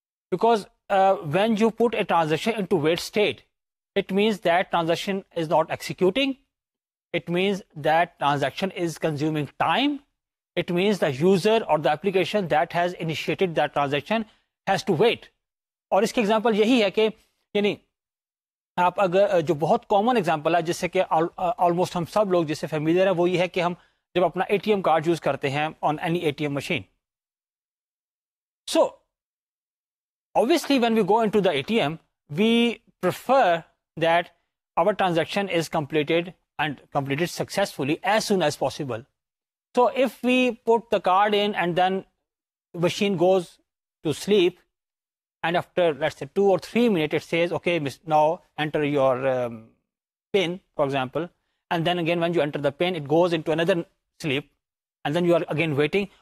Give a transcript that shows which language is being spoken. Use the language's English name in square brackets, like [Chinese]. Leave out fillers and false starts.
[English] Because when you put a transaction into wait state, it means that transaction is not executing. It means that transaction is consuming time. It means the user or the application that has initiated that transaction has to wait. [Hindi] और इसके example यही है कि यानी आप अगर जो बहुत कॉमन एग्जांपल है जिससे कि ऑलमोस्ट हम सब लोग जिससे फेमिलियर है वो ये है कि हम जब अपना एटीएम कार्ड यूज करते हैं [English] On any ATM machine. So obviously when we go into the ATM, we prefer that our transaction is completed and completed successfully as soon as possible. So if we put the card in and then the machine goes to sleep, and after let's say 2 or 3 minutes it says, okay, now enter your PIN, for example, and then again when you enter the PIN it goes into another sleep, and then you are again waiting.